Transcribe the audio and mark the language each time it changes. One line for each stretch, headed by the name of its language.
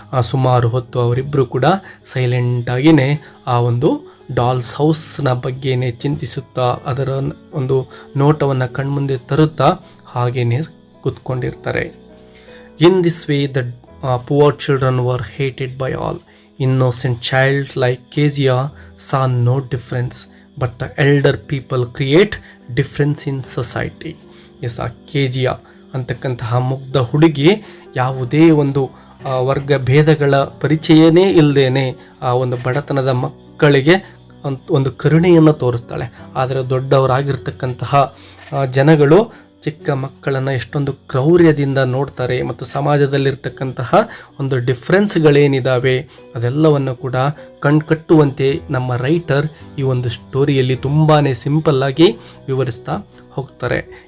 Kannada: ಸುಮಾರು ಹೊತ್ತು ಅವರಿಬ್ಬರು ಕೂಡ ಸೈಲೆಂಟಾಗಿಯೇ ಆ ಒಂದು ಡಾಲ್ಸ್ ಹೌಸ್ನ ಬಗ್ಗೆನೇ ಚಿಂತಿಸುತ್ತಾ, ಅದರ ಒಂದು ನೋಟವನ್ನು ಕಣ್ಮುಂದೆ ತರುತ್ತಾ ಹಾಗೇನೆ ಕೂತ್ಕೊಂಡಿರ್ತಾರೆ.
English: In this way the poor children were hated by all. Innocent child like Kezia saw no difference, but the elder people create difference in society.
Kannada: ಆ Kezia ಅಂತಕ್ಕಂತಹ ಮುಗ್ಧ ಹುಡುಗಿ ಯಾವುದೇ ಒಂದು ವರ್ಗ ಭೇದಗಳ ಪರಿಚಯನೇ ಇಲ್ಲದೇನೆ ಆ ಒಂದು ಬಡತನದ ಮಕ್ಕಳಿಗೆ ಒಂದು ಕರುಣೆಯನ್ನು ತೋರಿಸ್ತಾಳೆ. ಆದರೆ ದೊಡ್ಡವರಾಗಿರ್ತಕ್ಕಂತಹ ಜನಗಳು ಚಿಕ್ಕ ಮಕ್ಕಳನ್ನು ಎಷ್ಟೊಂದು ಕ್ರೌರ್ಯದಿಂದ ನೋಡ್ತಾರೆ ಮತ್ತು ಸಮಾಜದಲ್ಲಿರ್ತಕ್ಕಂತಹ ಒಂದು ಡಿಫ್ರೆನ್ಸ್ಗಳೇನಿದ್ದಾವೆ ಅದೆಲ್ಲವನ್ನು ಕೂಡ ಕಣ್ಕಟ್ಟುವಂತೆ ನಮ್ಮ ರೈಟರ್ ಈ ಒಂದು ಸ್ಟೋರಿಯಲ್ಲಿ ತುಂಬಾ ಸಿಂಪಲ್ಲಾಗಿ ವಿವರಿಸ್ತಾ ಹೋಗ್ತಾರೆ.